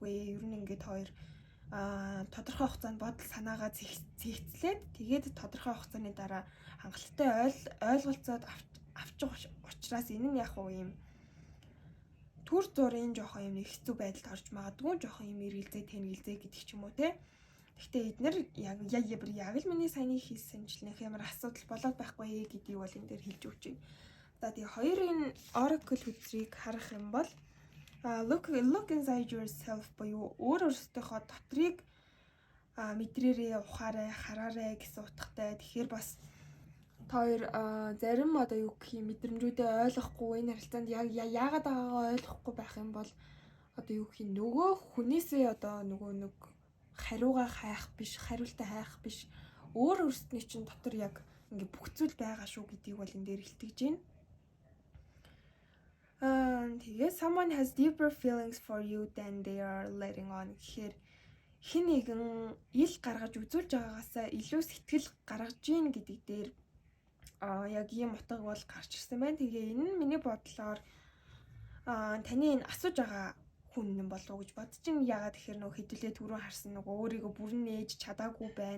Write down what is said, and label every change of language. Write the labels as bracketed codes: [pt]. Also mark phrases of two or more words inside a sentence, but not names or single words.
[mn] Ер нь ингээд хоёр тодорхой хугацаанд бодол санаагаа зэгцлээд тэгээд тодорхой хугацааны дараа хангалттай ойлголцоод авчих учраас энэ нь яг юм төр зургийн жоохон юм нэг хэцүү байдалд орж магадгүй жоохон юм эргэлзээ тэнгэлзээ гэдэг ч юм уу те. Гэхдээ эднэр яг л миний саяны хийсэнчлэх ямар асуудал болоод байхгүй гэдгийг бол энэ дээр хэлж өгч байна. За тэгээ хоёрын oracle хүчрийг харах юм бол [en] look inside yourself [mn] буюу өөрөөсөө дотрыг мэдрээрээ ухаарай, хараарай гэсэн утгатай. Тэгэхээр бас та хоёр зарим одоо юу гэх юм мэдрэмжүүдээ ойлгохгүй энэ харилцаанд яагаад байгаагаа ойлгохгүй байх юм бол одоо юу гэх юм нөгөө хүнээсээ одоо нөгөө нэг хариугаа хайх биш, хариултаа хайх биш өөрөөсний чинь дотор яг ингээ бүх зүйл байгаа шүү гэдгийг бол энэ дээр илтгэж байна. Тэгээ [en] someone has deeper feelings for you than they are letting on [mn] гэхээр хэн нэгэн ил гаргаж үзүүлж байгаагаасаа илүү сэтгэл гаргаж гин гэдэг дээр яг ийм утга бол гарч ирсэн байна. Тэгээ энэ нь миний бодлоор таны энэ асууж байгаа хүн юм болов уу гэж бодож байна. Ягаад тэгэхээр нөгөө хэдүүлээ түрүүн харсан нөгөө өөрийгөө бүрэн нээж чадаагүй байна.